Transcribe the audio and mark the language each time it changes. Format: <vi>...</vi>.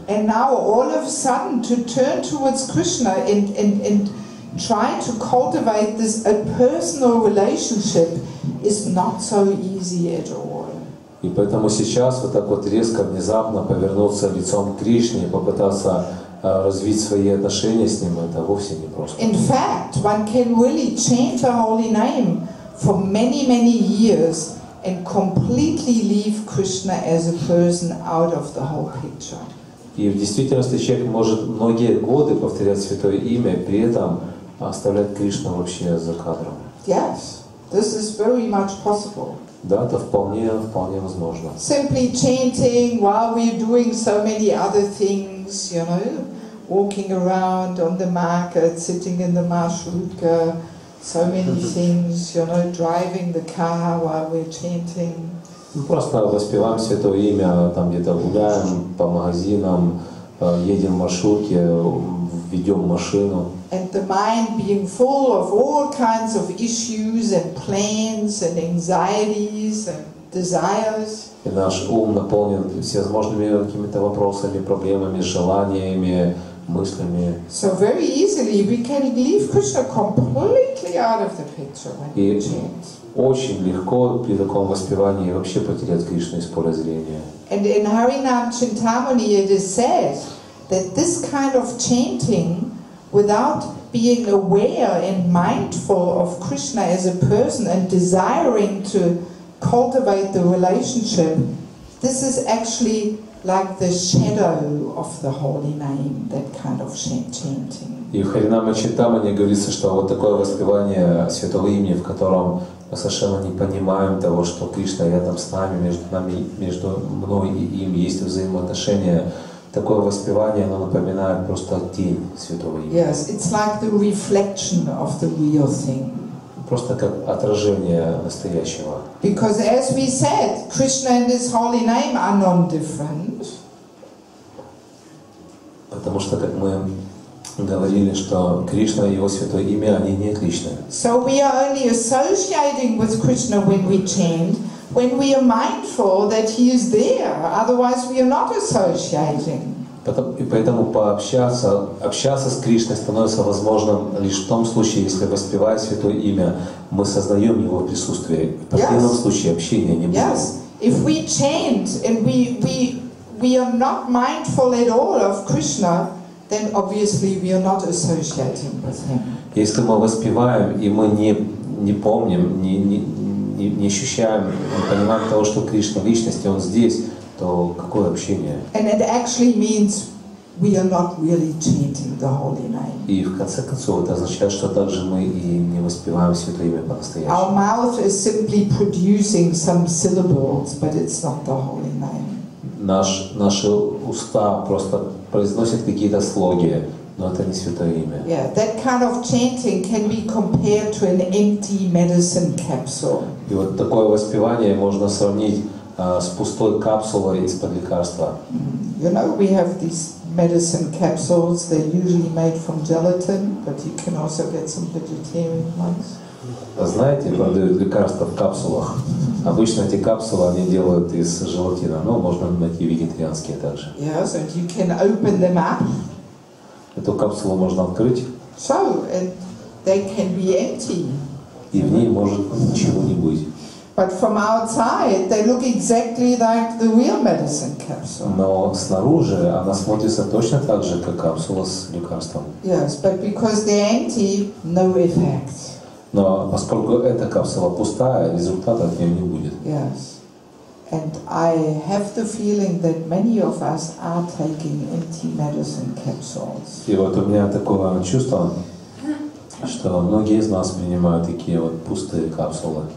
<en>And now all of a sudden to turn towards Krishna and try to cultivate this a personal relationship is not so easy at all.</en> <ru>И поэтому сейчас вот так вот резко, внезапно повернуться лицом к Кришне и попытаться развить свои отношения с Ним, это вовсе не просто.</ru> <en>In fact, one can really chant the holy name for many, many years and completely leave Krishna as a person out of the whole picture.</en> <ru>И в действительности человек может многие годы повторять святое имя, и при этом оставлять Кришну вообще за кадром.</ru> <en>Yes, This is very much possible.</en> <ru>Да, это вполне возможно.</ru> <en>Simply chanting while we're doing so many other things, you know, walking around on the market, sitting in the marshrutka, so many things, you know, driving the car while we're chanting.</en> <ru>Просто воспеваем Святое Имя, там где-то гуляем по магазинам, едем в маршрутке, ведем машину.</ru> <en>And the mind being full of all kinds of issues and plans and anxieties and desires.</en> <ru>И наш ум наполнен всевозможными какими-то вопросами, проблемами, желаниями, мыслями.</ru> <en>So very easily we can leave Krishna completely out of the picture when we chant.</en> <ru>Очень легко при таком воспевании вообще потерять Кришну из поля зрения.</ru> <en>And in Harinam Chintamani it is said that this kind of chanting, without being aware and mindful of Krishna as a person and desiring to cultivate the relationship, this is actually like the shadow of the holy name, that kind of chanting.</en> <ru>И в Харинама Чинтамани говорится, что вот такое воспевание Святого Имени, в котором мы совершенно не понимаем того, что Кришна рядом с нами, между мной и им есть взаимоотношения. Такое воспевание, оно напоминает просто тень Святого Имени.</ru> <en>Yes, it's like the reflection of the real thing.</en> <ru>Просто как отражение настоящего.</ru> <en>Because as we said, Krishna and His holy name are non-different.</en> <ru>Потому что, как мы говорили, что Кришна и Его Святое Имя, они не отличны.</ru> <en>So we are only associating with Krishna when we chant, when we are mindful that He is there. Otherwise we are not associating.</en> <ru>И поэтому общаться с Кришной становится возможным лишь в том случае, если, воспевая Святое Имя, мы сознаем Его присутствие. В противном случае общения не будет.</ru> <en>Yes. If we chant and we are not mindful at all of Krishna, then obviously we are not associating with Him.</en> <ru>Если мы воспеваем и мы не помним, не ощущаем, не понимаем того, что Кришна личность, и Он здесь, то какое общение?</ru> <en>And it actually means we are not really chanting the holy name.</en> <ru>И в конце концов это означает, что также мы и не воспеваем Святое Имя по-настоящему.</ru> <en>Our mouth is simply producing some syllables, but it's not the holy name.</en> <ru>Наши уста просто произносят какие-то слоги, но это не Святое Имя.</ru> <en>Yeah, that kind of chanting can be compared to an empty medicine capsule.</en> <ru>И вот такое воспевание можно сравнить с пустой капсулой из-под лекарства.</ru> <en>You know, we have these medicine capsules. They're usually made from gelatin, but you can also get some vegetarian ones.</en> <ru>Знаете, продают лекарства в капсулах. Обычно эти капсулы они делают из желатина, но можно найти вегетарианские также.</ru> <en>Yes, and you can open them up.</en> <ru>Эту капсулу можно открыть.</ru> <en>So, and they can be empty.</en> <ru>И в ней может ничего не быть.</ru> <en>But from outside, they look exactly like the real medicine capsule.</en> <ru>Но снаружи она смотрится точно так же, как капсула с лекарством.</ru> <en>Yes, but because they're empty, no effect.</en> <ru>Но поскольку эта капсула пустая, результата от нее не будет.</ru> <en>Yes. And I have the feeling that many of us are taking empty medicine capsules.</en> <ru>И вот у меня такое чувство, что многие из нас принимают такие вот пустые капсулы.</ru>